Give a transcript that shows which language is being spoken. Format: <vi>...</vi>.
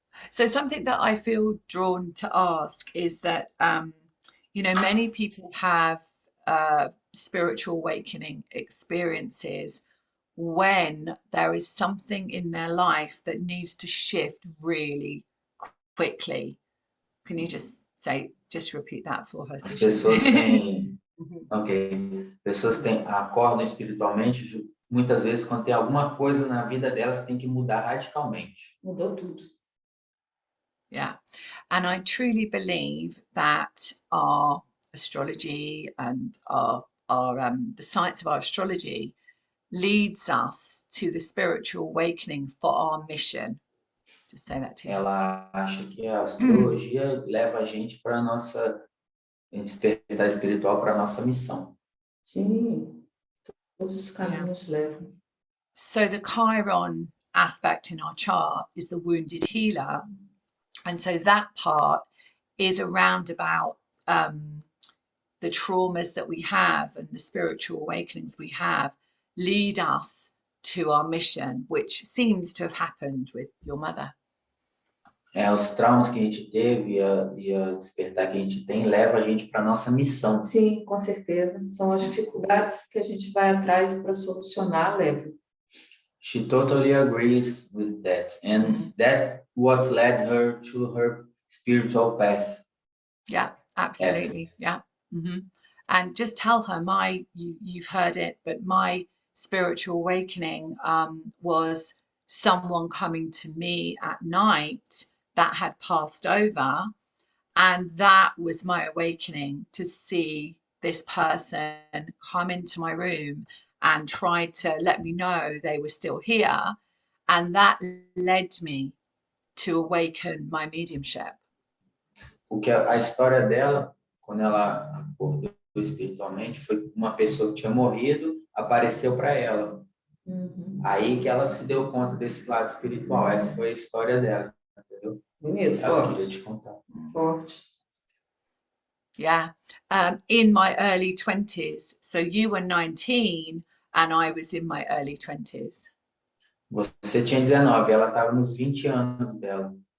<en>So something that I feel drawn to ask is that, many people have spiritual awakening experiences when there is something in their life that needs to shift really quickly. Can you just repeat that for her?</en> <pt>As pessoas têm, Mhm. ok, pessoas acordam espiritualmente muitas vezes quando tem alguma coisa na vida delas que tem que mudar radicalmente. Mudou tudo. Yeah.</pt> <en>And I truly believe that our astrology and the science of our astrology leads us to the spiritual awakening for our mission. Just say that to you.</en> <pt>Ela acha que a astrologia leva a gente para a nossa despertar espiritual, para a nossa missão. Sim, todos os caminhos levam.</pt> <en>So the Chiron aspect in our chart is the wounded healer. And so that part is around about the traumas that we have and the spiritual awakenings we have lead us to our mission, which seems to have happened with your mother.</en> <pt>Os traumas que a gente teve e a despertar que a gente tem leva a gente para nossa missão. Sim, com certeza. São as dificuldades que a gente vai atrás para solucionar, leva.</pt> <en>She totally agrees with that, and that what led her to her spiritual path. Yeah, absolutely. After. Yeah. And just tell her you've heard it, but my spiritual awakening was someone coming to me at night that had passed over, and that was my awakening, to see this person come into my room and try to let me know they were still here, and that led me to awaken my mediumship.</en> <pt>Porque a história dela, quando ela acordou espiritualmente, foi uma pessoa que tinha morrido, apareceu para ela. Aí que ela se deu conta desse lado espiritual. Essa foi a história dela, entendeu? Bonito, Ela forte. queria te contar. Forte.</pt> <en>Yeah. In my early 20s. So you were 19 and I was in my early 20s.</en> <pt>Você tinha 19, ela estava nos 20 anos dela.</pt>